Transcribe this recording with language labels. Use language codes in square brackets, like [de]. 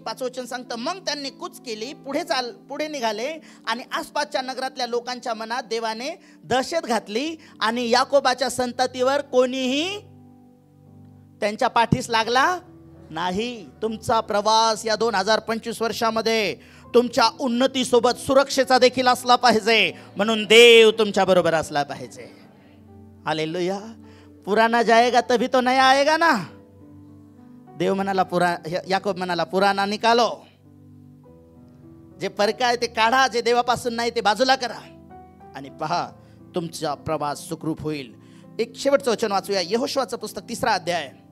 [mr] 5वं वचन सांगतं मग त्यांनी कूच केली, पुढे निघाले आणि आसपासच्या नगरातल्या लोकांच्या मनात देवाने दहशत घातली आणि याकोबाच्या संततीवर कोणीही त्यांच्या पाठीस लागला नाही. तुमचा प्रवास या 2025 वर्षामध्ये तुमच्या उन्नतीसोबत सुरक्षेचा देखील असला पाहिजे, म्हणून देव तुमच्या बरोबर असला पाहिजे. हालेलुया. [hi] पुराना जाएगा तभी तो नया आएगा ना. [mr] देव म्हणाला याकोब म्हणाला [hi] पुराना निकालो. [mr] जे परका आहे ते काढा, जे देवापासून नाही ते बाजूला करा आणि पहा तुमचा प्रवास सुखरूप होईल. एक शेवटचं वचन वाचूया. यहोशुआचं पुस्तक 3रा अध्याय.